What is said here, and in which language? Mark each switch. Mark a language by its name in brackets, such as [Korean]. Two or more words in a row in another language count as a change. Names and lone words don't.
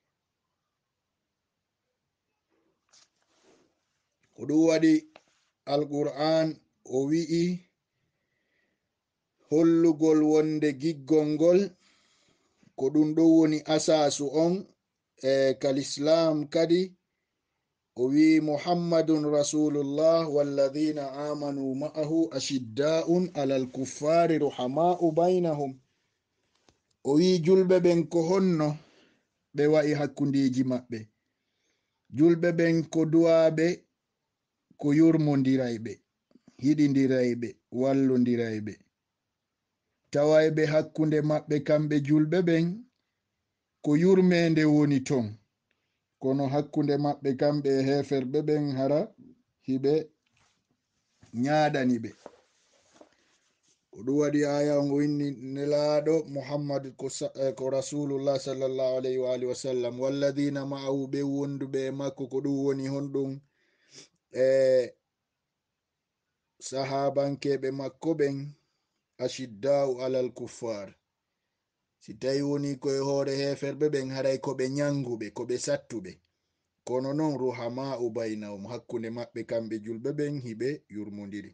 [Fula] ko ɗum waɗi alqur'an o wi'i hollugol wonde giggol ngol ko ɗum ɗo woni asasu on kalislam kadi. o wi [Arabic] محمد رسول الله والذين معه أشداء على الكفار رحماء بينهم. [Fula] o wi julɓe ɓen ko honno ɓe wa'i hakkundeji maɓɓe. julɓe ɓen ko duwaɓe, ko yurmodirayɓe, hiɗidirayɓe, wallodirayɓe. tawayɓe hakkunde maɓɓe kamɓe julɓe ɓen ko yurmede woni ton, kono hakkunde maɓɓe kamɓe heferɓe ɓen hara hiɓe nyaɗani ɓe. ko ɗum waɗi aya on winni nelaɗo muhammad ko [Arabic] رسول الله صلى الله عليه وعلى آله وسلم والذين معه, [Fula] ɓe wonduɓe makko ko ɗum woni honɗum sahabankeɓe makko ɓen [Arabic] أشداء على الكفار. [Fula] si tawi woni koye hoore heferɓe ɓen haray koɓe nyanguɓe, koɓe sattuɓe, kono non [Arabic] رحماء بينهم, [Fula] hakkunde maɓɓe kamɓe julɓe ɓen hiɓe yurmodiri.